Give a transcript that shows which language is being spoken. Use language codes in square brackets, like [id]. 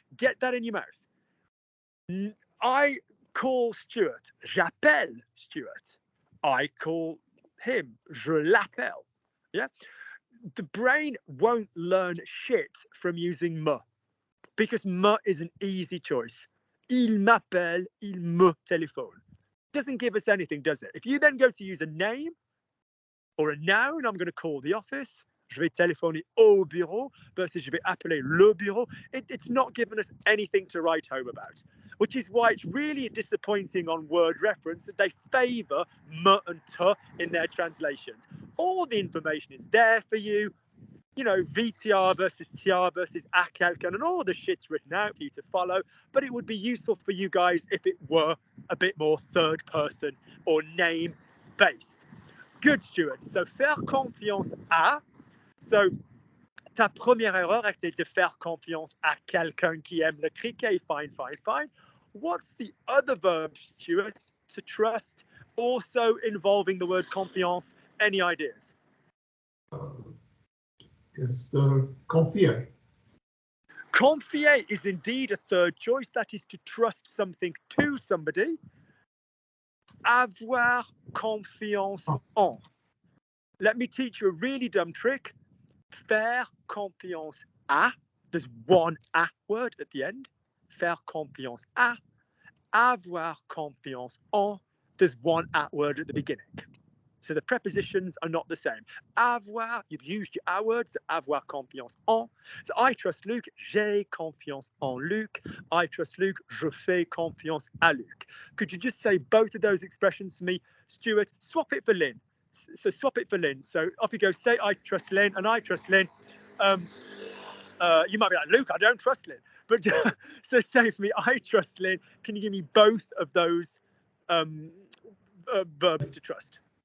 [en] Get that in your mouth. I call Stuart. [fr] J'appelle Stuart. [en] I call him. [fr] Je l'appelle. [en] Yeah. The brain won't learn shit from using me, because me is an easy choice. [fr] Il m'appelle, il me téléphone. [en] Doesn't give us anything, does it? If you then go to use a name or a noun, I'm going to call the office. [fr] Je vais téléphoner au bureau versus je vais appeler le bureau. [en] It's not given us anything to write home about, which is why it's really disappointing on word reference that they favour me and te in their translations. All the information is there for you. VTR versus TR versus [fr] à quelqu'un, [en] and all the shit's written out for you to follow. But it would be useful for you guys if it were a bit more third person or name based. Good, Stuart. So, [fr] faire confiance à. So, ta première erreur était de faire confiance à quelqu'un qui aime le cricket. [en] Fine, fine, fine. What's the other verb, Stuart, to trust, also involving the word confiance? Any ideas? Is confier. Confier is indeed a third choice. That is to trust something to somebody. [fr] Avoir confiance en. [en] Let me teach you a really dumb trick. [fr] Faire confiance à. [en] There's one à word at the end. [fr] Faire confiance à. Avoir confiance en. [en] There's one à word at the beginning. So the prepositions are not the same. Avoir, you've used your à words, so [fr] avoir confiance en. [en] So I trust Luc, [fr] j'ai confiance en Luc. [en] I trust Luc, [fr] je fais confiance à Luc. [en] Could you just say both of those expressions for me, Stuart? Swap it for Lynn. So swap it for Lynn. So off you go, say I trust Lynn and I trust Lynn. You might be like, Luke, I don't trust Lynn. But so say for me, I trust Lynn. Can you give me both of those verbs to trust?